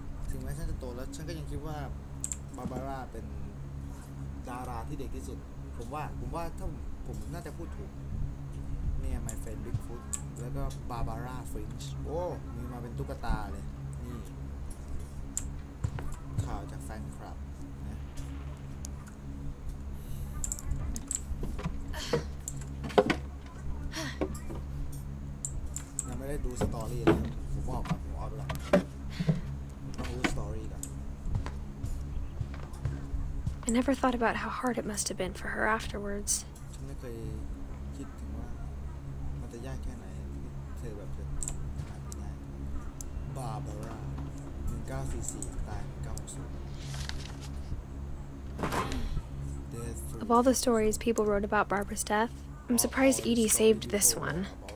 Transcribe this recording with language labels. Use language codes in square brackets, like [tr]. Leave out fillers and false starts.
[th] ถึงแม้ฉันจะโตแล้วฉันก็ยังคิดว่าบาบาร่าเป็นดาราที่เด็กที่สุดผมว่าถ้าผมน่าจะพูดถูกเนี่ย My Friend Bigfoot แล้วก็บาบาร่า Finch โอ้มีมาเป็นตุ๊กตาเลยนี่ข่าวจากแฟนคลับนะ ยังไม่ได้ดูสตอรี่เลยผมบอกครับผมเอาไปแล้วต้องรู้สตอรี่กัน [en] I never thought about how hard it must have been for her afterwards. [th] ฉันไม่เคยคิดถึงว่ามันจะยากแค่ไหนเธอแบบจะทำขนาดนี้ได้บาบาร่า1944ตาย1960 [en] Of all the stories people wrote about Barbara's death, I'm surprised Edie saved this one.